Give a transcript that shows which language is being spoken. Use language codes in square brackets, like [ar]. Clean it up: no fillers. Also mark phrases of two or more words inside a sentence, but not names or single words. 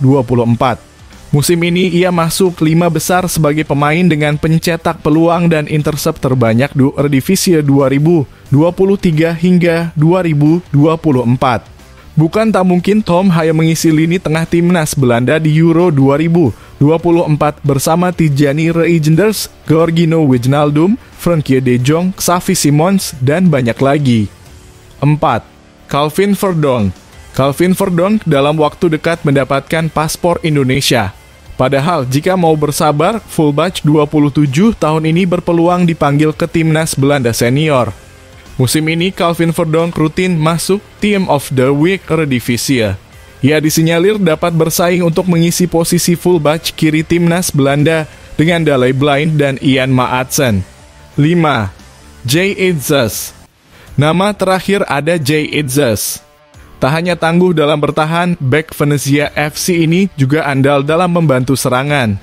[id] Musim ini ia masuk 5 besar sebagai pemain dengan pencetak peluang dan intercept terbanyak di Eredivisie 2023 hingga 2024. Bukan tak mungkin Tom Haye mengisi lini tengah timnas Belanda di Euro 2024 bersama Tijani Reijnders, Georgino Wijnaldum, Frenkie de Jong, Xavi Simons, dan banyak lagi. 4. Calvin Verdonk. Calvin Verdonk dalam waktu dekat mendapatkan paspor Indonesia. Padahal jika mau bersabar, fullback 27 tahun ini berpeluang dipanggil ke timnas Belanda senior. Musim ini Calvin Verdonk rutin masuk [en] Team of the Week [id] Eredivisie. Ia disinyalir dapat bersaing untuk mengisi posisi fullback kiri timnas Belanda dengan Daley Blind dan Ian Maatsen. 5. Jay Itzes. Nama terakhir ada Jay Itzes. Tak hanya tangguh dalam bertahan, bek Venezia FC ini juga andal dalam membantu serangan.